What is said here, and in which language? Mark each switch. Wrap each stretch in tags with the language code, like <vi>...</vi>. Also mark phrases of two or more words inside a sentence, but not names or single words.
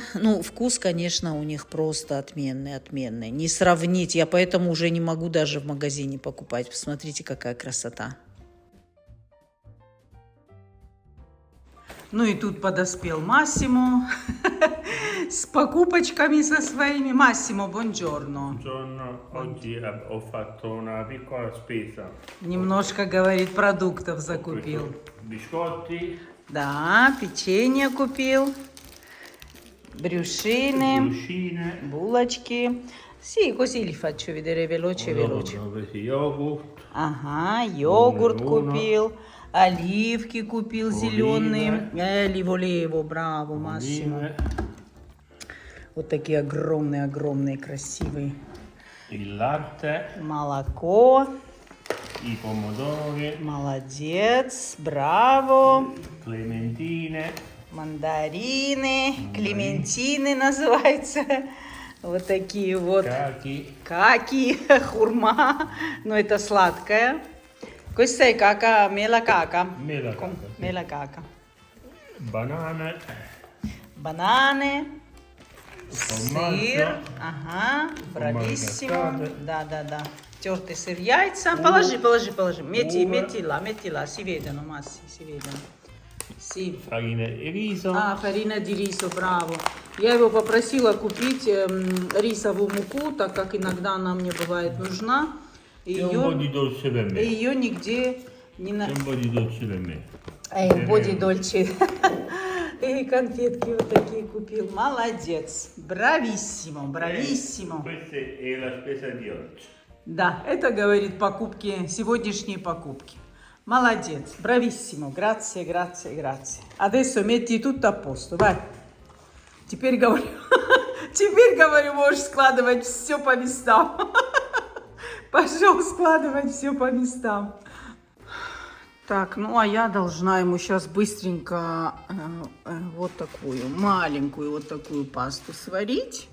<ru>Ну, вкус, конечно, у них просто отменный, отменный. Не сравнить. Я поэтому уже не могу даже в магазине покупать. Посмотрите, какая красота. Ну и тут подоспел Массимо с покупочками со своими. Массимо,</ru> <it>buongiorno. Buongiorno, oggi ho fatto una piccola spesa.</it> <ru>Немножко, говорит, продуктов закупил.</ru> <it>Biscotti.</it> <ru>Да, печенье купил, брюшины, булочки.</ru> <it>Sì, così li faccio vedere veloce, veloce.</it> <ru>Йогурт. Ага, йогурт купил, оливки купил зеленые. Ливолево, браво, Массимо. Вот такие огромные, красивые.</ru> <it>Il latte.</it> <ru>Молоко.</ru> <it>I pomodori.</it> <ru>Молодец, браво.</ru> <it>Clementine.</it> <ru>Мандарины, клементины называются. Вот такие вот. Каки, хурма. Но это сладкое.</ru> <it>Questa è caca, mela caca. Mela caca.</it> <ru>Бананы. Сыр. Ага, брависсимо. Да. Тертый сыр, яйца. Положи.</ru> <it>Metti là, si vedono, Massi, si vedono. Sì. Farina di riso. Ah, farina di riso, bravo.</it> <ru>Я его попросила купить рисовую муку, так как иногда она мне бывает нужна. И</ru> <it>E un po' di dolce per me.</it> <ru>ее нигде не</ru> <it>E un po' di dolce per me. po' di dolce.</it> <ru>И конфетки вот такие купил. Молодец.</ru> <it>Bravissimo, bravissimo. Questa è la spesa di oggi.</it> <ru>Да, это говорит покупки, сегодняшние покупки. Молодец. Брависсимо.</ru> <it>Grazie, grazie, grazie.</it> <ru>Adesso metti tutto a posto. Vai. Теперь говорю, можешь складывать все по местам. Пожалуйста, складывать все по местам. Так, ну а я должна ему сейчас быстренько вот такую маленькую вот такую пасту сварить.</ru>